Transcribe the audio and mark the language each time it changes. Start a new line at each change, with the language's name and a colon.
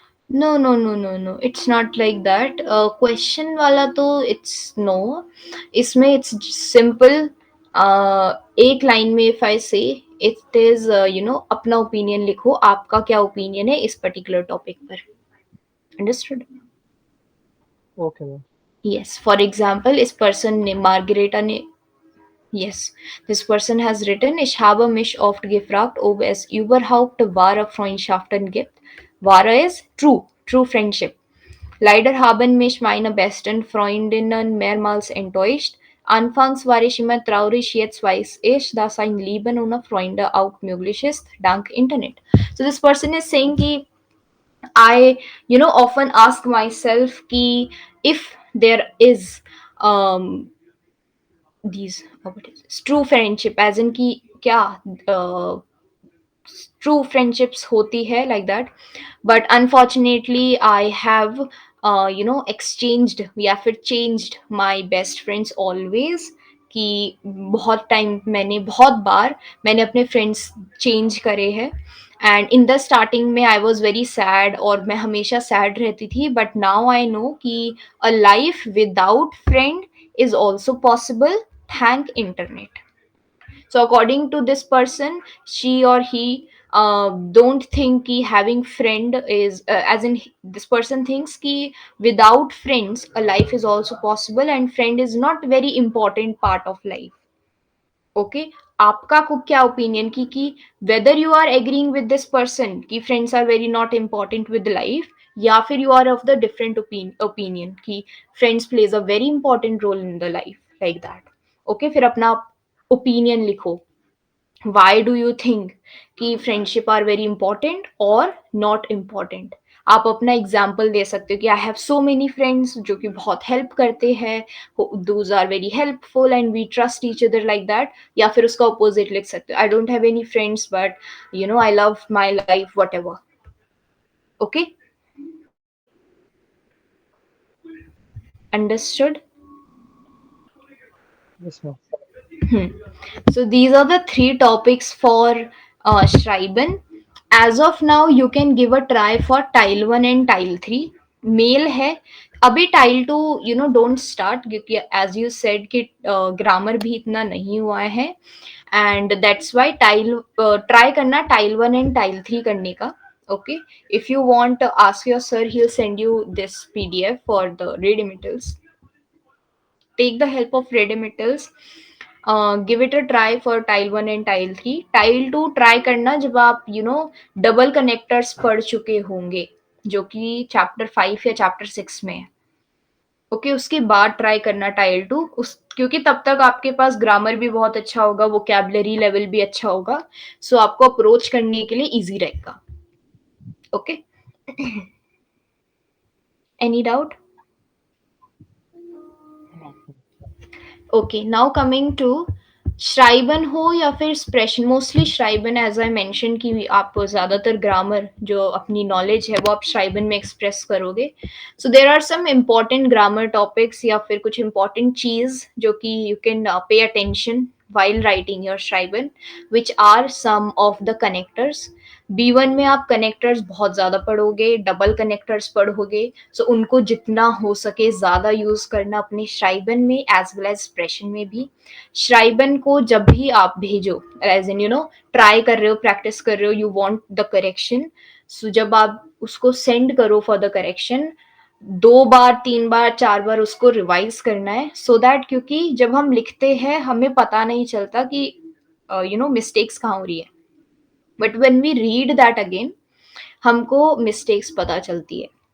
English: No no no no no, it's not like that. Question वाला तो it's no, इसमें it's simple.
Hindi: एक line में इफ आई से, इट इज अपना ओपिनियन लिखो, आपका क्या ओपिनियन है इस पर्टिकुलर टॉपिक पर।
English: Understood? Okay ma'am. Yes, for example इस person ने, Margareta ने, yes, this person has written:
German: Ich habe mich oft gefragt, ob es überhaupt wahre Freundschaften gibt.
English: Wahre is true, true friendship.
German: Leider haben mich meine besten Freundinnen mehrmals enttäuscht. Anfangs war ich immer traurig, jetzt weiß ich, dass ein Leben ohne Freunde auch möglich ist, dank Internet.
English: So this person is saying ki I, often ask myself ki if there is um these what is this? True friendship, as in
Hindi: कि क्या true friendships होती है
English: like that, but unfortunately I have exchanged या फिर changed my best friends always,
Hindi: कि बहुत time मैंने, बहुत बार मैंने अपने फ्रेंड्स चेंज करे हैं।
English: and in the starting में I was very sad,
Hindi: और मैं हमेशा सैड रहती थी,
English: But now I know कि a life without friend is also possible, thank internet. So according to this person, she or he don't think ki having friend is as in this person thinks ki without friends a life is also possible and friend is not very important part of life. Okay, आपका को क्या opinion कि whether you are agreeing with this person कि friends are very not important with life, या फिर you are of the different opinion कि friends plays a very important role in the life like that. Okay,
Hindi: फिर अपना opinion लिखो,
English: Why do you think कि friendship are very important और not important.
Hindi: आप अपना एग्जाम्पल दे सकते हो कि
English: I have so many friends
Hindi: जो कि बहुत हेल्प करते हैं,
English: Those are very helpful and we trust each other like that.
Hindi: या फिर उसका अपोजिट लिख सकते हो,
English: I don't have any friends but I love my life whatever. Okay, understood? Yes ma'am. So these are the three topics for Schreiben. As of now, you can give a try for Tile 1 and Tile 3. Mail है अभी, Tile 2 don't start, क्योंकि as you said कि grammar भी इतना नहीं हुआ है, and that's why try करना Tile 1 and Tile 3 करने का. Okay, if you want, ask your sir, he'll send you this PDF for the read emittals. Take the help of read emittals. Give it a try for tile 1 and tile 3.
Hindi: Tile 2 try करना जब आप double connectors पढ़ चुके होंगे, जो कि chapter 5 या chapter 6 में है। ओके, उसके बाद ट्राई करना टाइल 2, क्योंकि तब तक आपके पास ग्रामर भी बहुत अच्छा होगा, वोकैबुलरी लेवल भी अच्छा होगा, सो आपको अप्रोच करने के लिए इजी रहेगा।
English: Okay, any doubt?
Hindi: Okay, now coming to श्राइबन हो या फिर स्प्रेशन, मोस्टली श्राइबन, एज आई मेंशन कि आप ज़्यादातर ग्रामर जो अपनी नॉलेज है वो आप श्राइबन में एक्सप्रेस करोगे।
English: So there are some important grammar topics या फिर कुछ इम्पॉर्टेंट चीज़ जो कि you can pay attention while writing your Schreiben, which are some of the connectors.
Hindi: B1 में आप कनेक्टर्स बहुत ज़्यादा पढ़ोगे, डबल कनेक्टर्स पढ़ोगे, सो उनको जितना हो सके ज़्यादा यूज़ करना अपने श्राइबन में एज वेल एज एक्सप्रेशन में भी। श्राइबन को जब भी आप भेजो, एज इन ट्राई कर रहे हो, प्रैक्टिस कर रहे हो, यू वांट द करेक्शन, सो जब आप उसको सेंड करो फॉर द करेक्शन, 2 बार 3 बार 4 बार उसको रिवाइज करना है, सो दैट क्योंकि जब हम लिखते हैं हमें पता नहीं चलता कि मिस्टेक्स कहाँ हो रही है,
English: but when we read that again
Hindi: हमको मिस्टेक्स पता चलती है।